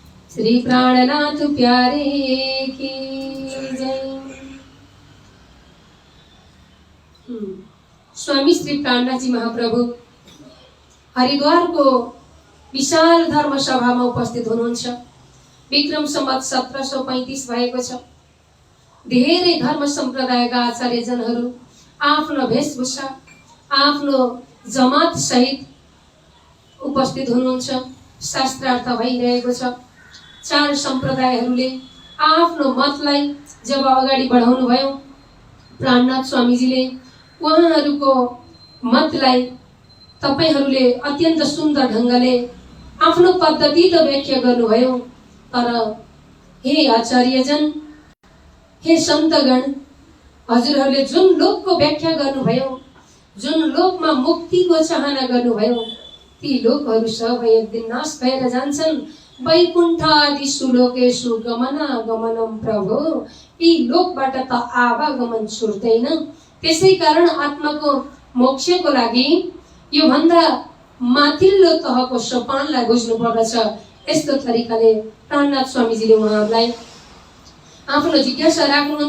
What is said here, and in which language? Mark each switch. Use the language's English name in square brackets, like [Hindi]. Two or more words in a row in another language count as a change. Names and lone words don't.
[Hindi] श्री प्राणनाथ प्यारे की जय। [Nepali] स्वामी श्री प्राणनाथ जी महाप्रभु हरिद्वारको विशाल धर्म सभामा उपस्थित हुनुहुन्छ। विक्रम सम्वत 1735 भएको छ। धेरै धर्म सम्प्रदायका आचार्यजनहरू आफ्नो वेशभूषा आफ्नो जमात सहित उपस्थित हुनुहुन्छ। शास्त्रार्थ भइरहेको छ। चार सम्प्रदायहरूले आफ्नो मतलाई जब अगाडि बढाउनु भयो, प्राणनाथ स्वामीजीले उहाँहरूको मतलाई तपाईहरूले अत्यन्त सुन्दर ढङ्गले आफ्नो पद्धति त व्याख्या गर्नुभयो, तर हे आचार्यजन, हे सन्तगण, हजुरहरूले जुन लोकको व्याख्या गर्नुभयो, जुन लोकमा मुक्तिको चाहना गर्नुभयो, ती लोकहरू सबै एक दिन नाश भएर जान्छन्। [Sanskrit] वैकुण्ठादि सुलोकेषु गमनागमनम प्रभो, [Nepali] यी लोकबाट त आवागमन छुट्दैन। त्यसै कारण आत्माको मोक्षको लागि यो भन्दा माथिल्लो तहको सोपानलाई बुझ्नु पर्दछ। यस्तो तरिकाले प्राणनाथ स्वामीजीले उहाँहरूलाई आफ्नो जिज्ञासा राख्नुहुन्छ।